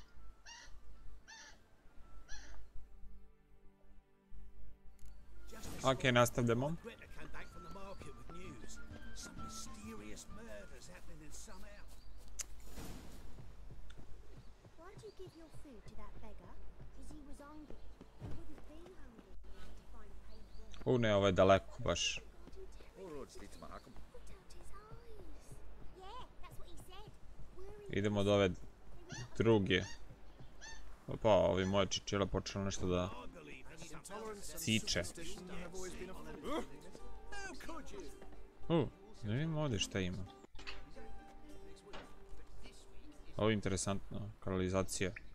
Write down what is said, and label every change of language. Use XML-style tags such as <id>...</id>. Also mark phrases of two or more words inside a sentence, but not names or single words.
<bs>Ok, nastavljamo.</bs> <en>Greta came back from the market with news. Some mysterious murders happening in some house. Why'd you give your food to that beggar? Because he was hungry. He wouldn't be hungry to find paid work.</en> <bs>Ne, ovo je daleko baš.</bs> <en>Put out his eyes. Yeah, that's what he said. Where he</en> <bs>Idemo do ove druge. Opa, ovi moje čičela počelo nešto da ciče. Ne vidim ovdje šta ima. Ovo je interesantno, kanalizacija.</bs>